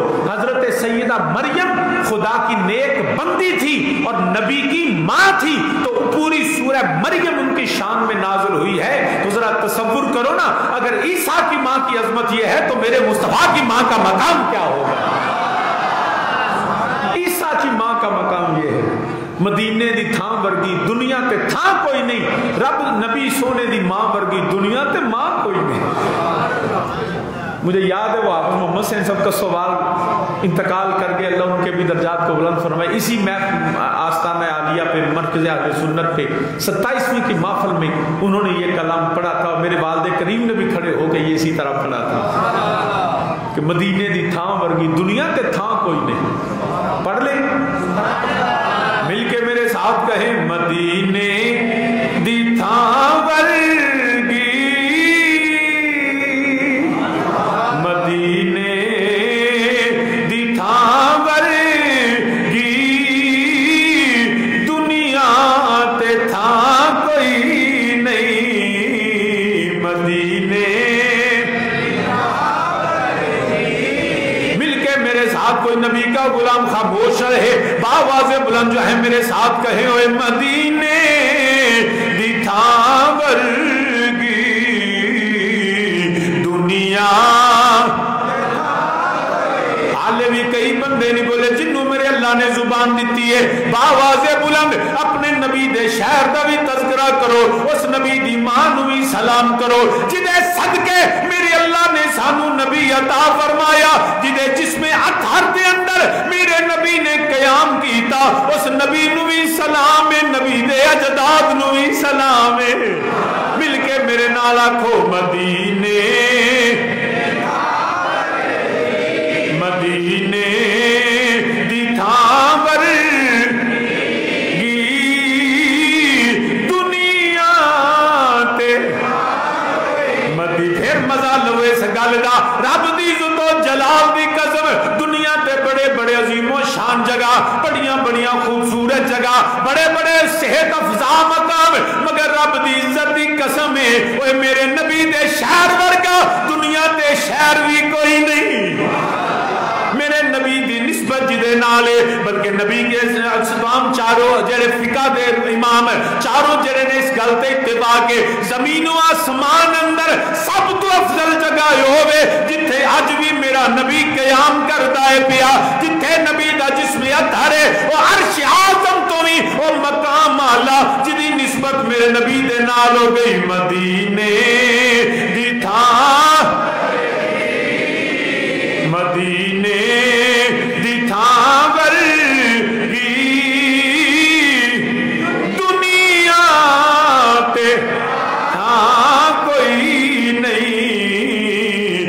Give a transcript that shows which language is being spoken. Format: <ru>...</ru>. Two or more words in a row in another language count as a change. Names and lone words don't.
<ur>حضرت سیدہ مریم خدا کی نیک بندی تھی اور نبی کی ماں تھی، تو پوری سورہ مریم ان کی شان میں نازل ہوئی ہے. تو ذرا تصور کرو نا، اگر عیسیٰ کی ماں کی عظمت یہ ہے تو میرے مصطفیٰ کی ماں کا مقام کیا ہوگا؟ عیسیٰ کی ماں کا مقام یہ ہے.</ur> <pa>مدینے دی تھاں ورگی دنیا تے تھاں کوئی نہیں، رب نبی سونے دی ماں ورگی دنیا تے ماں کوئی نہیں.</pa> <ur>مجھے یاد ہے وہ آپ محمد صلی اللہ علیہ وسلم کا سوال انتقال کر گئے، اللہ ان کے بھی درجات کو بلند فرمائے. اسی آستانہ عالیہ پہ مرکز اہل سنت پہ 27ویں کی محفل میں انہوں نے یہ کلام پڑھا تھا، اور میرے والد کریم نے بھی کھڑے ہو کے یہ اسی طرح پڑھا تھا کہ</ur> <pa>مدینے دی تھاں ورگی دنیا تے تھاں کوئی نہیں.</pa> <ur>پڑھ لیں مل کے میرے ساتھ کہیں،</ur> <pa>مدینے دی تھاں ورگی، مدینے دی تھاں ورگی دنیا تے تھاں کوئی نہیں.</pa> <ur>مدینے مل کے میرے ساتھ کوئی نبی کا غلام خاموش رہے، باواز بلند جو ہے میرے ساتھ کہیں،</ur> <pa>اوے مدینے دی تھاں ورگی دنیا. حالے بھی کئی بندے نہیں بولے جنہوں میرے اللہ نے زبان دیتی ہے، باواز بلند اپنے نبی دے شہر دا بھی تذکرہ کرو، اس نبی دی ماں نو بھی سلام کرو جدے صدقے میرے اللہ نے سانو نبی عطا فرمایا، جدے جسم اطہر دے اندر میرے نبی نے قیام کیتا، اس نبی نو بھی سلام ہے، نبی دے اجداد نو بھی سلام ہے. مل کے میرے نال آکھو، مدینے مدینے دی تھاں ورگی دنیا تے. مدی پھر مزہ لو اس گل دا، رب دی عزت و جلال دی قسم، دنیا تے بڑے بڑے عظیم و شان جگہ، بڑیاں بڑیاں خوبصورت جگہ، بڑے بڑے صحت افزا مقام، مگر رب دی عزت دی قسم ہے اوے میرے نبی دے شہر ورگا دنیا تے شہر بھی کوئی نہیں. میرے نبی دی نسبت جدے نالے، بلکہ نبی کے اسلام چاروں جڑے فقہ دے امام چاروں جڑے نے اس گل تے اتفاق کے زمین و آسمان اندر سب تو افضل جگہ ہوے جتھے اج بھی میرا نبی قیام کردا ہے پیا، جتھے نبی دا جسم اطہر ہے، او عرش اعظم تو بھی او مقام اعلی جدی نسبت میرے نبی دے نال ہو گئی. مدینے دی تھاں مدینے دی تھاں ورگی دنیا تے تھاں کوئی نہیں.</pa>